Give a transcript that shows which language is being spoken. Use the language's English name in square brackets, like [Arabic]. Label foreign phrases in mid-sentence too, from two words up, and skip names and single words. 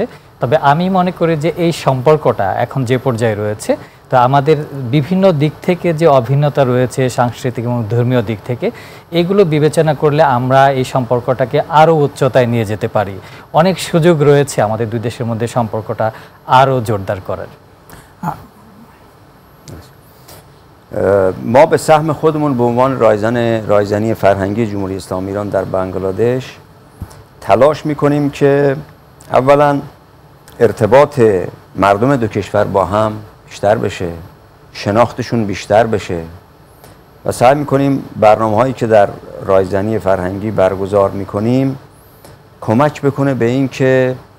[Bangla] তবে আমি মনে করি যে এই সম্পর্কটা এখন যে পর্যায়ে রয়েছে, তো আমাদের বিভিন্ন দিক থেকে যে অভিন্নতা রয়েছে সাংস্কৃতিক এবং ধর্মীয় দিক থেকে, এগুলো বিবেচনা করলে আমরা এই সম্পর্কটাকে আরও উচ্চতায় নিয়ে যেতে পারি। অনেক সুযোগ রয়েছে আমাদের দুই দেশের মধ্যে সম্পর্কটা আরও জোরদার করার। [Persian] ما به سهم خودمون به عنوان رایزنی فرهنگی جمهوری اسلامی ایران در بنگلادش تلاش میکنیم که اولا ارتباط مردم دو کشور با هم بیشتر بشه، شناختشون بیشتر بشه و سعی میکنیم برنامه هایی که در رایزنی فرهنگی برگزار میکنیم کمک بکنه به این که